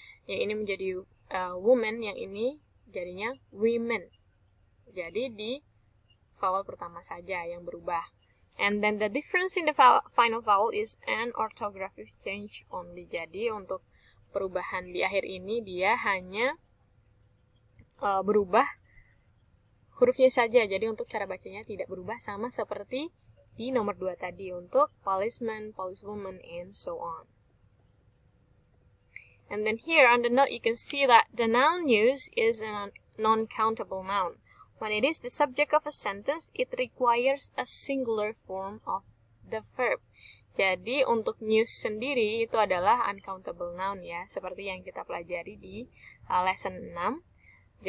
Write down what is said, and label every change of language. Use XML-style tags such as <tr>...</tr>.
<id>Yang ini menjadi woman, yang ini jadinya women. Jadi di vowel pertama saja yang berubah.</id> <en>And then the difference in the final vowel is an orthographic change only.</en> <id>Jadi untuk perubahan di akhir ini dia hanya berubah hurufnya saja. Jadi untuk cara bacanya tidak berubah, sama seperti di nomor 2 tadi untuk policeman, policewoman,</id> <en>and so on. And then here on the note you can see that the noun used is a non-countable noun. When it is the subject of a sentence, it requires a singular form of the verb.</en> <id>Jadi untuk news sendiri itu adalah uncountable noun ya, seperti yang kita pelajari di lesson 6.</id>